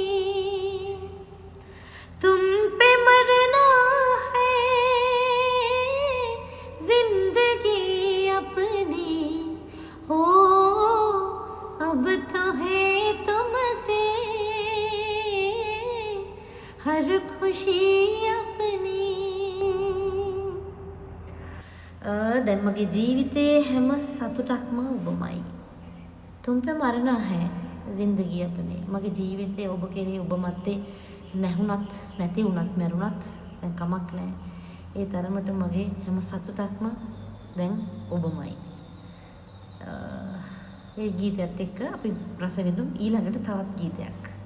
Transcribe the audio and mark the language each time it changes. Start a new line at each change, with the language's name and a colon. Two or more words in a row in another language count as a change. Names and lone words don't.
Hindi: तुम पे मरना है जिंदगी अपनी, हो अब तो है तुमसे हर खुशी अपनी।
Sinhala: දැන් මගේ ජීවිතයේ හැම සතුටක්ම ඔබමයි.
Hindi: तुम पे मरना है जिंदगी अपनी.
Sinhala: මගේ ජීවිතේ ඔබ කෙරේ ඔබ මැත්තේ නැහුණත් නැති වුණත් මැරුණත් දැන් කමක් නැහැ. ඒ තරමට මගේ හැම සතුටක්ම දැන් ඔබමයි. ඒ ගීතයත් එක්ක අපි රස විඳමු ඊළඟට තවත් ගීතයක්.